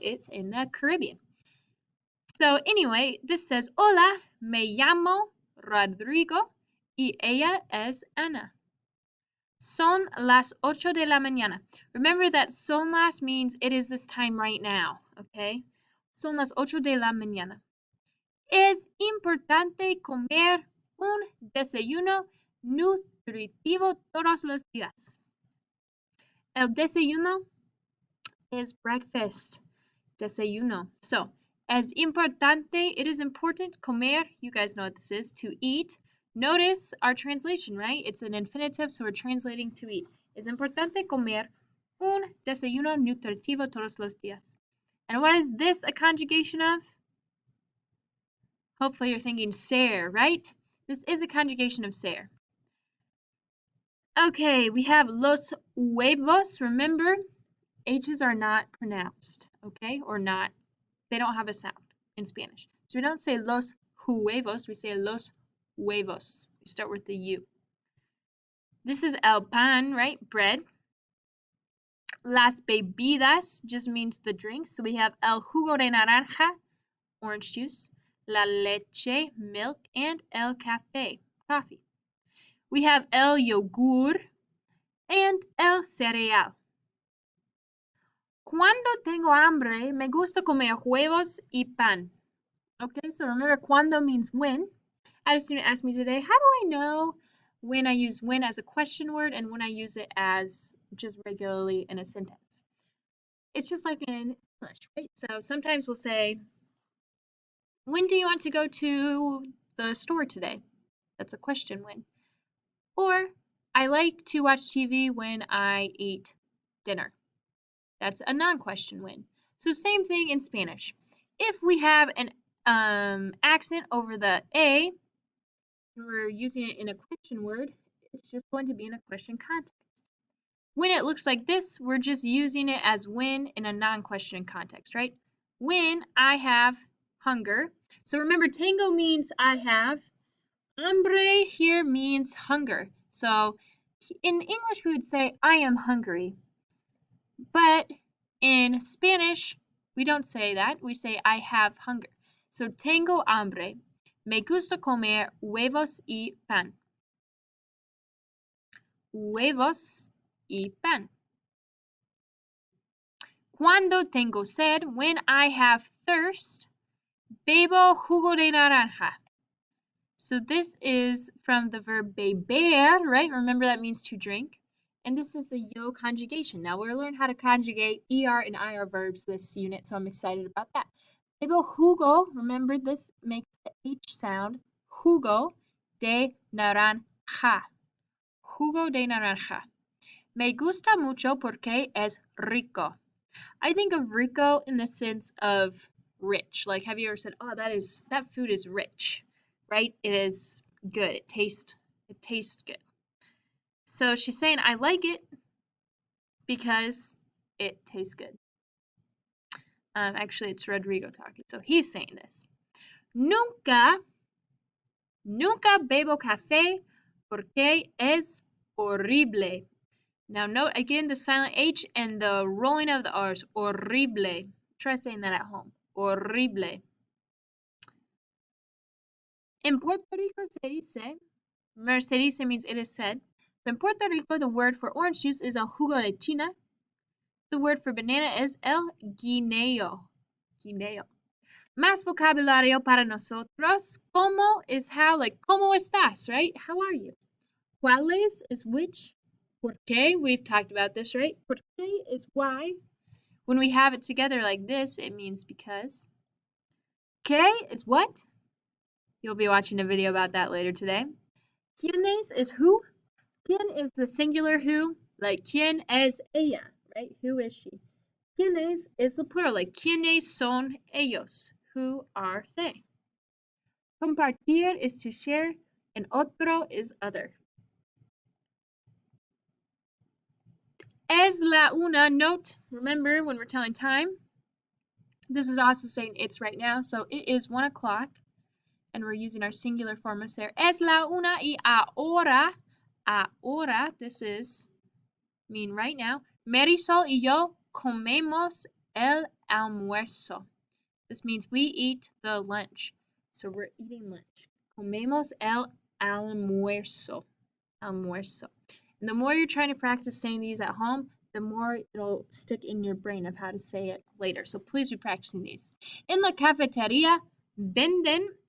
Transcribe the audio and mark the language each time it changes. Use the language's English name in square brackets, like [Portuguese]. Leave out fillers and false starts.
[English] It's in the Caribbean. So anyway, this says, [Spanish] Hola, me llamo Rodrigo y ella es Ana. Son las 8 de la mañana. [English] Remember that son las means it is this time right now, okay? [Spanish] Son las 8 de la mañana. Es importante comer un desayuno nutritivo todos los días. [English] El desayuno is breakfast. Desayuno. So, es importante, it is important, comer, you guys know what this is, to eat. Notice our translation, right? It's an infinitive, so we're translating to eat. [Spanish] Es importante comer un desayuno nutritivo todos los días. [English] And what is this a conjugation of? Hopefully you're thinking ser, right? This is a conjugation of ser. Okay, we have los huevos. Remember, H's are not pronounced, okay? Or not, they don't have a sound in Spanish. So we don't say los huevos, we say los huevos. We start with the U. This is el pan, right? Bread. Las bebidas just means the drinks. So we have el jugo de naranja, orange juice, la leche, milk, and el café, coffee. We have el yogur and el cereal. [Spanish] Cuando tengo hambre, me gusta comer huevos y pan. [English] Okay, so remember, cuando means when. I had a student ask me today, how do I know when I use when as a question word and when I use it as just regularly in a sentence? It's just like in English, right? So sometimes we'll say, when do you want to go to the store today? That's a question when. Or, I like to watch TV when I eat dinner. That's a non-question when. So same thing in Spanish. If we have an accent over the A, and we're using it in a question word, it's just going to be in a question context. When it looks like this, we're just using it as when in a non-question context, right? When I have hunger. So remember, tango means I have. Hambre here means hunger. So in English, we would say, I am hungry. But in Spanish, we don't say that. We say, I have hunger. So [Spanish] tengo hambre. Me gusta comer huevos y pan. Huevos y pan. Cuando tengo sed, [English] when I have thirst, [Spanish] bebo jugo de naranja. [English] So this is from the verb beber, right? Remember that means to drink. And this is the yo conjugation. Now we'll learn how to conjugate ER and IR verbs this unit, so I'm excited about that. [Spanish] Bebo jugo, [English] remember this makes the H sound. [Spanish] Jugo de naranja. Jugo de naranja. Me gusta mucho porque es rico. [English] I think of rico in the sense of rich. Like, have you ever said, oh, that food is rich, right? It is good. It tastes good. So she's saying, I like it because it tastes good. Actually, it's Rodrigo talking, so he's saying this. [Spanish] Nunca bebo café porque es horrible. [English] Now note again the silent H and the rolling of the R's. Horrible. Try saying that at home. Horrible. In Puerto Rico se dice, remember se dice means it is said. But in Puerto Rico, the word for orange juice is el jugo de China. The word for banana is el guineo. Guineo. [Spanish] Más vocabulario para nosotros. Como [English] is how, like, [Spanish] ¿cómo estás, right? [English] How are you? ¿Cuáles is which? ¿Por qué? We've talked about this, right? ¿Por qué is why. When we have it together like this, it means because. ¿Qué is what? You'll be watching a video about that later today. ¿Quiénes is who? ¿Quién is the singular who? Like, [Spanish] ¿quién es ella? [English] Right? Who is she? ¿Quiénes is the plural? Like, [Spanish] ¿quiénes son ellos? [English] Who are they? Compartir is to share, and otro is other. [Spanish] Es la una. [English] Note, remember when we're telling time, this is also saying it's right now, so it is 1 o'clock, and we're using our singular forms there. [Spanish] Es la una y ahora, [English] this is mean right now. [Spanish] Marisol y yo comemos el almuerzo. [English] This means we eat the lunch. So we're eating lunch. [Spanish] Comemos el almuerzo. Almuerzo. [English] And the more you're trying to practice saying these at home, the more it'll stick in your brain of how to say it later. So please be practicing these. In la cafeteria, venden.